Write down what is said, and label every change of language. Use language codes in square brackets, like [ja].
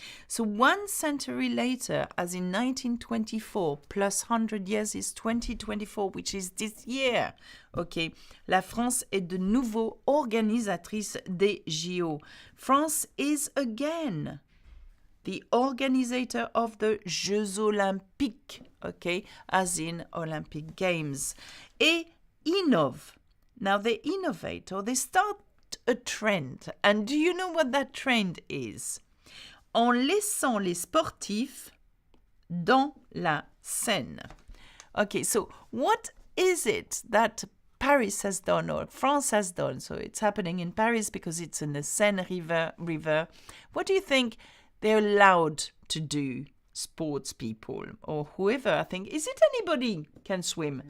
[en] So 1 century later, as in 1924, plus 100 years is 2024, which is this year. [fr] Okay, la France est de nouveau organisatrice des JO. [en] France is again the organizer of the Jeux Olympiques, okay, as in Olympic Games. [fr] Et innove. [en] Now they innovate or they start a trend. And do you know what that trend is? [fr] En laissant les sportifs dans la Seine. [en] Okay, so what is it that Paris has done or France has done? So it's happening in Paris because it's in the Seine river. What do you think they're allowed to do, sports people or whoever? I think, is it anybody can swim?